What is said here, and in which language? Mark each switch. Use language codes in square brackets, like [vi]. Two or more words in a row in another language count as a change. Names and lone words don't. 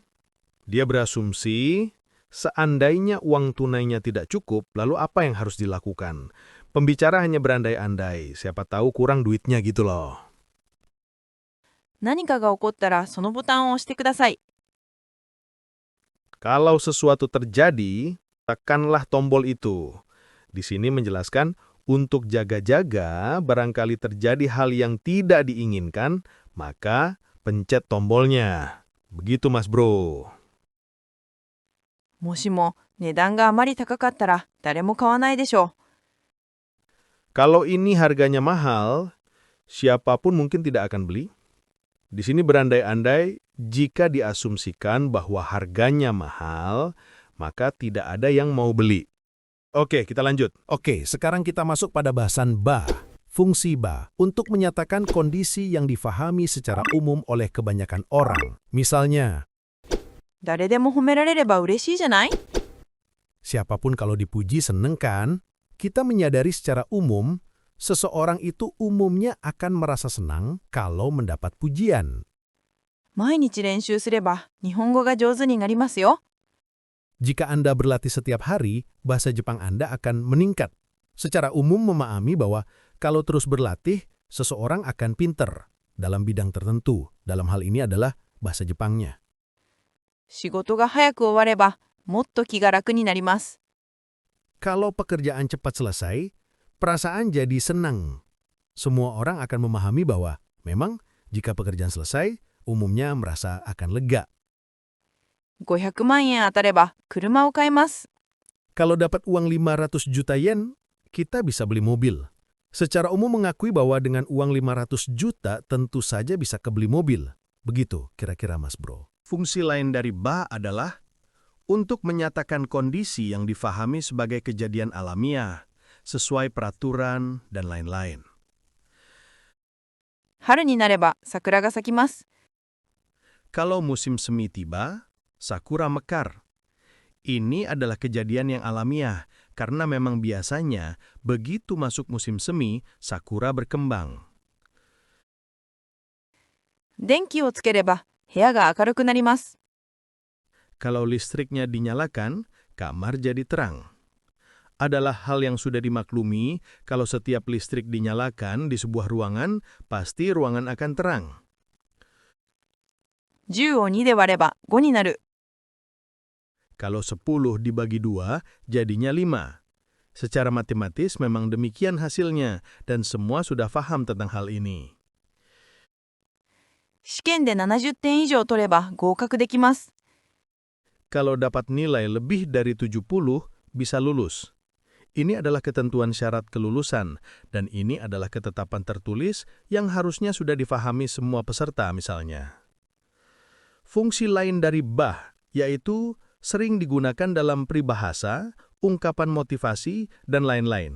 [id] Dia berasumsi seandainya uang tunainya tidak cukup, lalu apa yang harus dilakukan? Pembicara hanya berandai-andai, siapa tahu kurang duitnya gitu loh. [ja] 何かが起こったらそのボタンを押してください。 [id] Kalau sesuatu terjadi, tekanlah tombol itu. Di sini menjelaskan, untuk jaga-jaga barangkali terjadi hal yang tidak diinginkan, maka pencet tombolnya. Begitu Mas Bro. [ja] もしも値段があまり高かったら誰も買わないでしょう。 [id] Kalau ini harganya mahal, siapapun mungkin tidak akan beli. Di sini berandai-andai jika diasumsikan bahwa harganya mahal, maka tidak ada yang mau beli. Oke, kita lanjut. Oke, sekarang kita masuk pada bahasan ba, fungsi ba, untuk menyatakan kondisi yang difahami secara umum oleh kebanyakan orang. Misalnya, [ja] 誰でも褒められれば嬉しいじゃない？ [id] siapapun kalau dipuji seneng kan? Kita menyadari secara umum, seseorang itu umumnya akan merasa senang kalau mendapat pujian. [ja] 毎日練習すれば日本語が上手になりますよ。 [id] Jika Anda berlatih setiap hari, bahasa Jepang Anda akan meningkat. Secara umum memahami bahwa kalau terus berlatih, seseorang akan pinter dalam bidang tertentu. Dalam hal ini adalah bahasa Jepangnya. [ja] 仕事が早く終わればもっと気が楽になります。 [id] Kalau pekerjaan cepat selesai, perasaan jadi senang. Semua orang akan memahami bahwa memang jika pekerjaan selesai, umumnya merasa akan lega. [ja] 500 万円当たれば車を買えます。 [id] Kalau dapat uang 500 juta yen, kita bisa beli mobil. Secara umum mengakui bahwa dengan uang 500 juta tentu saja bisa kebeli mobil. Begitu kira-kira Mas Bro. Fungsi lain dari ba adalah untuk menyatakan kondisi yang difahami sebagai kejadian alamiah, sesuai peraturan, dan lain-lain. [ja] 春になれば桜が咲きます。 [id] Kalau musim semi tiba, sakura mekar. Ini adalah kejadian yang alamiah, karena memang biasanya begitu masuk musim semi, sakura berkembang. [ja] 電気をつければ部屋が明るくなります。 [id] Kalau listriknya dinyalakan, kamar jadi terang. Adalah hal yang sudah dimaklumi, kalau setiap listrik dinyalakan di sebuah ruangan, pasti ruangan akan terang. [ja] 10 を2で割れば5になる。 [id] Kalau 10 dibagi 2, jadinya 5. Secara matematis memang demikian hasilnya, dan semua sudah paham tentang hal ini. [ja] 試験で70点以上取れば合格できます。 [id] Kalau dapat nilai lebih dari 70, bisa lulus. Ini adalah ketentuan syarat kelulusan, dan ini adalah ketetapan tertulis yang harusnya sudah difahami semua peserta misalnya. Fungsi lain dari ba, yaitu sering digunakan dalam peribahasa, ungkapan motivasi, dan lain-lain.